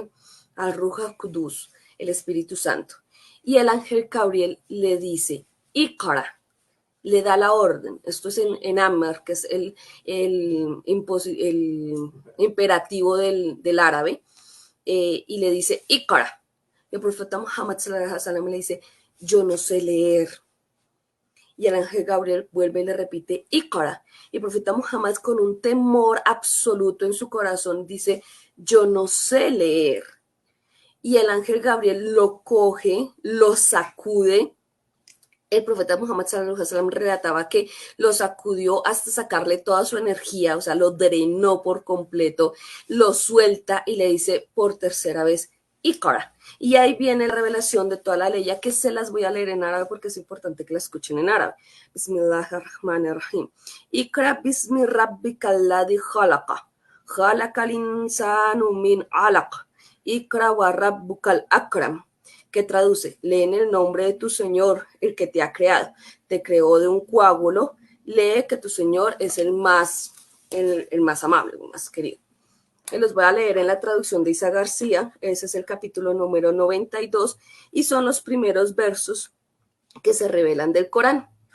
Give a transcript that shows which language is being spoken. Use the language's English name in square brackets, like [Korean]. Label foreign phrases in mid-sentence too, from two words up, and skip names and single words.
[Arabic] الروح القدس, [Spanish] el Espíritu Santo. Y el ángel Gabriel le dice, Iqra, le da la orden. Esto es en Ammar, que es el imperativo del árabe, y le dice, Iqra. El profeta Muhammad [Arabic] صلى الله عليه وسلم [Spanish] le dice, yo no sé leer. Y el ángel Gabriel vuelve y le repite, Iqra. Y el profeta Muhammad, con un temor absoluto en su corazón, dice, yo no sé leer. Y el ángel Gabriel lo coge, lo sacude. El profeta Muhammad [Arabic] صلى الله عليه وسلم [Spanish] relataba que lo sacudió hasta sacarle toda su energía, o sea, lo drenó por completo, lo suelta y le dice por tercera vez, Iqra. Y ahí viene la revelación de toda la ley, ya que se las voy a leer en árabe porque es importante que la escuchen en árabe. [Arabic] Bismillahirrahmanirrahim. اقرأ باسم ربك الذي خلق. خلق الإنسان من علق. اقرأ وربك الأكرم, [Spanish] que traduce, lee en el nombre de tu Señor, el que te ha creado, te creó de un coágulo, lee que tu Señor es el más amable, el más querido. Los voy a leer en la traducción de Isa García, ese es el capítulo número 92 y son los primeros versos que se revelan del Corán.